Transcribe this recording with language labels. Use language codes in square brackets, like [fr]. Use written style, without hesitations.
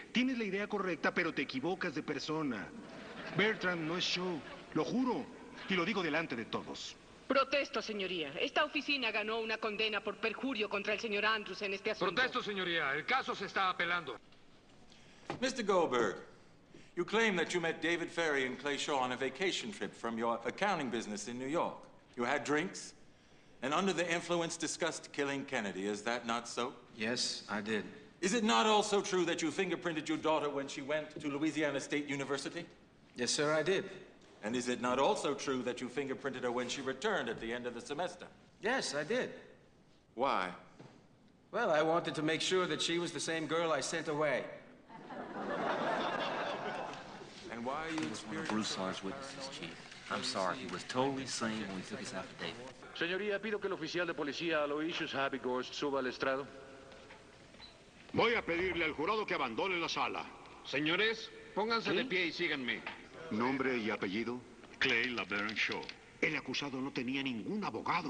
[es] Tienes la idea correcta, pero te equivocas de persona. Bertrand no es Shaw. Lo juro. Y lo digo delante de todos. Protesto, señoría. Esta oficina ganó una condena por perjurio contra el señor Andrews en este asunto. Protesto, señoría. El caso se está apelando. [en] Mr. Goldberg, you claim that you met David Ferry and Clay Shaw on a vacation trip from your accounting business in New York. You had drinks. And under the influence discussed killing Kennedy, is that not so? Yes, I did. Is it not also true that you fingerprinted your daughter when she went to Louisiana State University? Yes, sir, I did. And is it not also true that you fingerprinted her when she returned at the end of the semester? Yes, I did. Why? Well, I wanted to make sure that she was the same girl I sent away. And why are you experiencing... He was one of Broussard's witnesses, Chief. I'm sorry, he was totally sane when he took his affidavit. [es] Señoría, pido que el oficial de policía Aloysius Habegorst suba al estrado. Voy a pedirle al jurado que abandone la sala. Señores, pónganse ¿sí? de pie y síganme. ¿Nombre y apellido? Clay LaBaron Shaw. El acusado no tenía ningún abogado.